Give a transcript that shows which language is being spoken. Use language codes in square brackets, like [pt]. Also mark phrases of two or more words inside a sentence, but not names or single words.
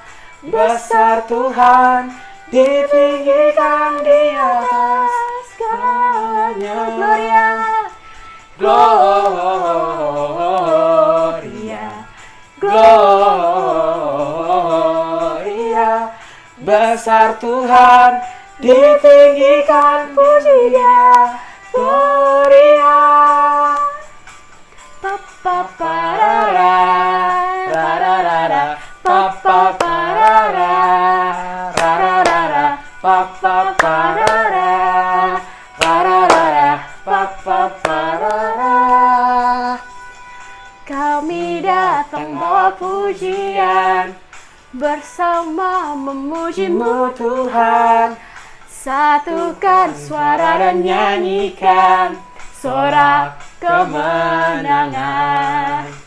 [id] Besar Tuhan, ditinggikan di atas segalanya. [la] Gloria, Gloria, Gloria. [id] Besar Tuhan, ditinggikan pujinya. [la] Gloria. Papa parara, rarara, papa parara, rarara, papa parara, rarara, papa parara. [id] Kami datang bawa pujian, bersama memuji-Mu Tuhan. Satukan suara dan nyanyikan sorak kemenangan.